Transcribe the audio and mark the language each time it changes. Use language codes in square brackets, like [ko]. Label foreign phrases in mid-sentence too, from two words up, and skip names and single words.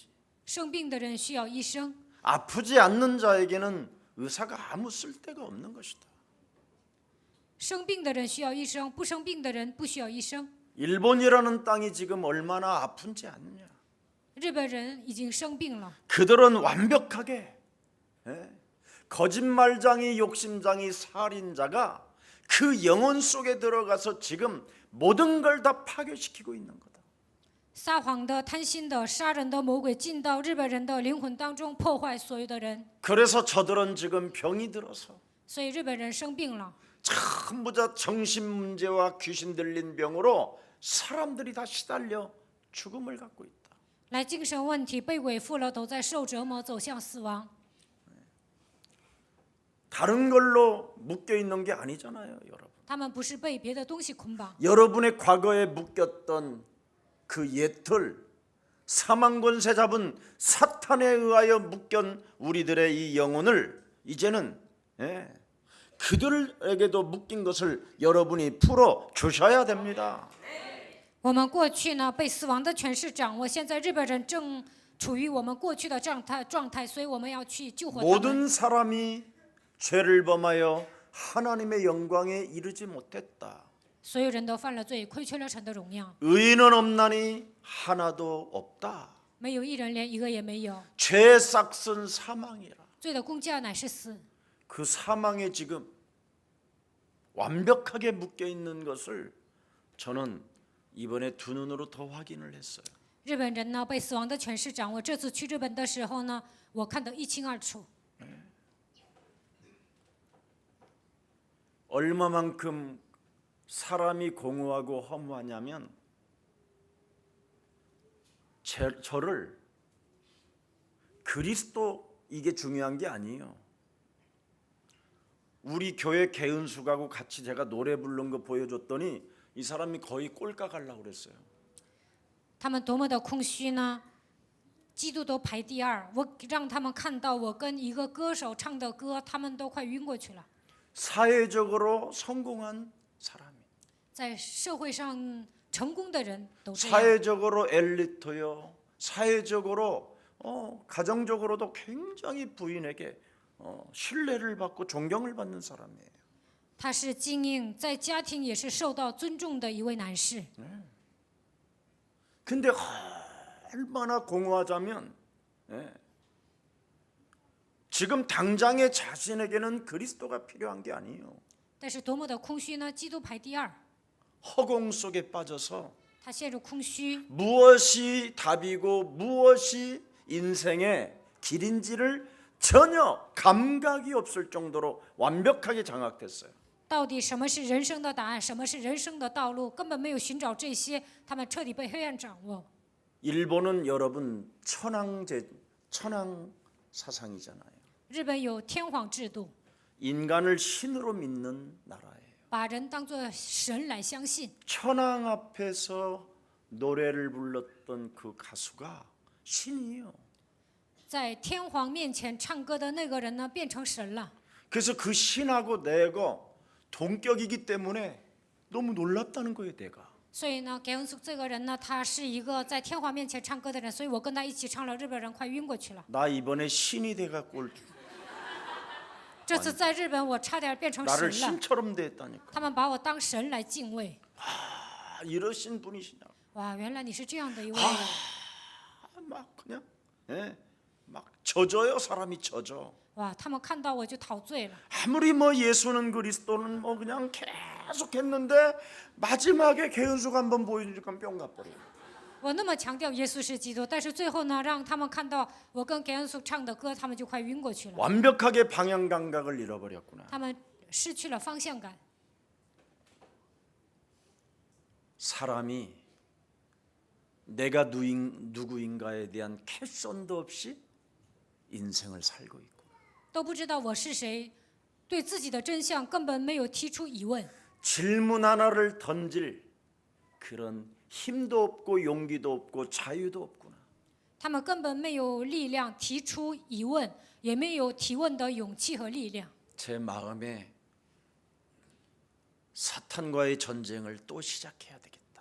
[zh] 生病的人需要医生， [ko] 아프지 않는 자에게는 의사가 아무 쓸데가 없는 것이다. [zh] 生病的人需要医生，不生病的人不需要医生。 [ko] 일본이라는 땅이 지금 얼마나 아픈지 아느냐. [zh] 日本人已经生病了， [ko] 그들은 완벽하게 거짓말장이 욕심장이 살인자가 그 영혼 속에 들어가서 지금 모든 걸 다 파괴시키고 있는 거다. [zh] 撒谎的、贪心的、杀人的魔鬼进到日本人的灵魂当中，破坏所有的人。 [ko] 그래서 저들은 지금 병이 들어서 [zh] 所以日本人生病了， [ko] 전부 다 정신 문제와 귀신 들린 병으로 사람들이 다 시달려 죽음을 갖고 있다. [zh] 来精神问题被鬼附了，都在受折磨，走向死亡。 [ko] 다른 걸로 묶여 있는 게 아니잖아요, 여러분. [zh] 他们不是被别的东西捆绑， [ko] 여러분의 과거에 묶였던 그 옛틀 사망 권세 잡은 사탄에 의하여 묶인 우리들의 이 영혼을 이제는 그들에게도 묶인 것을 여러분이 풀어 주셔야 됩니다. [zh] 我们过去呢被死亡的权势掌握，现在日本人正处于我们过去的状态，所以我们要去救活他们。 [ko] 모든 사람이 죄를 범하여 하나님의 영광에 이르지 못했다. [zh] 所有人都犯了罪，亏缺了神的荣耀， [ko] 의인은 없나니 하나도 없다. [zh] 没有一人，连一个也没有。 [ko] 죄의 싹은 사망이라. [zh] 罪的工价乃是死。 [ko] 그 사망에 지금 완벽하게 묶여 있는 것을 저는 이번에 두 눈으로 더 확인을 했어요. [zh] 日本人呢被死亡的权势掌握，这次去日本的时候呢，我看得一清二楚。 [ko] 얼마만큼 사람이 공허하고 허무하냐면 저를 그리스도 이게 중요한 게 아니에요. 우리 교회 개은숙하고 같이 제가 노래 부른 거 보여줬더니 이 사람이 거의 꼴깍 하려고 그랬어요. [zh] 他们多么的空虚呢？基督都排第二，我让他们看到我跟一个歌手唱的歌，他们都快晕过去了。 [ko] 사회적으로 성공한 사람이 [zh] 在社会上成功的人都这样， [ko] 사회적으로 엘리트요. 사회적으로 가정적으로도 굉장히 부인에게 신뢰를 받고 존경을 받는 사람이에요. [zh] 他是精英，在家庭也是受到尊重的一位男士。 [ko] 근데 얼마나 공허하자면 지금 당장의 자신에게는 그리스도가 필요한 게 아니에요. [zh] 但是多么的空虚呢？基督排第二， [ko] 허공 속에 빠져서 [zh] 他陷入空虚， [ko] 무엇이 답이고 무엇이 인생의 길인지를 전혀 감각이 없을 정도로 완벽하게 장악됐어요. [zh] 到底什么是人生的答案？什么是人生的道路？根本没有寻找这些，他们彻底被黑暗掌握。 [ko] 일본은 여러분 천황 사상이잖아요. [zh] 日本有天皇制度， [ko] 인간을 신으로 믿는 나라예요. [zh] 把人当作神来相信。 [ko] 천황 앞에서 노래를 불렀던 그 가수가 신이에요. [zh] 在天皇面前唱歌的那个人呢，变成神了。 [ko] 그래서 그 신하고 내가 동격이기 때문에 너무 놀랍다는 거예요, 내가. [zh] 所以呢，盖恩苏这个人呢，他是一个在天皇面前唱歌的人，所以我跟他一起唱了，日本人快晕过去了。 [ko] 나 이번에 신이 돼갖고 [zh] 这次在日本，我差点变成 [ko] 나를 [zh] 神了， [ko] 신처럼 대했다니까. [zh] 他们把我当神来敬畏。 [ko] 이러신 분이시냐? [zh] 哇，原来你是这样的一位人。 [ko] 막 그냥 막 젖어요, 사람이 젖어. [zh] 哇，他们看到我就陶醉了。 [ko] 아무리 뭐 예수는 그리스도는 뭐 그냥 계속했는데 마지막에 개은숙 한번 보여주니까 뿅 가버려. [zh] 我那么强调耶稣是基督，但是最后呢，让他们看到我跟盖恩苏唱的歌，他们就快晕过去了。 [ko] 완벽하게 방향 감각을 잃어버렸구나. [zh] 他们失去了方向感。 [ko] 사람이 내가 누구인가에 대한 캐선도 없이 인생을 살고 있고 [zh] 都不知道我是谁，对自己的真相根本没有提出疑问， [ko] 질문 하나를 던질 그런 힘도 없고 용기도 없고 자유도 없구나. [zh] 他们根本没有力量提出疑问，也没有提问的勇气和力量。 [ko] 제 마음에 사탄과의 전쟁을 또 시작해야 되겠다.